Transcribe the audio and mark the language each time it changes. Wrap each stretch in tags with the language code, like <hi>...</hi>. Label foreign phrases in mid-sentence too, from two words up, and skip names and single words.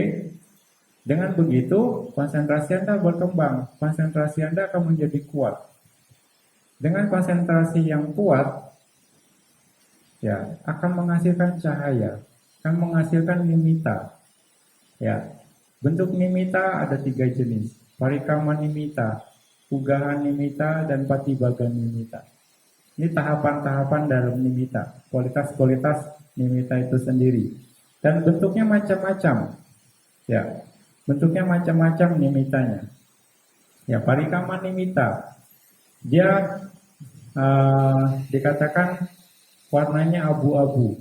<id>Dengan begitu, konsentrasi Anda berkembang. Konsentrasi Anda akan menjadi kuat. Dengan konsentrasi yang kuat, ya, akan menghasilkan cahaya, akan menghasilkan nimitta. Ya, bentuk nimitta ada 3 jenis.</id> <pi>Parikama nimitta, ugaha nimitta, dan patibaga nimitta.</pi> <id>Ini tahapan-tahapan dalam nimitta, kualitas-kualitas nimitta itu sendiri. Dan bentuknya macam-macam. Ya, bentuknya macam-macam nimittanya. Ya,</id> <pi>parikama nimitta,</pi> <id>dia dikatakan warnanya abu-abu.</id>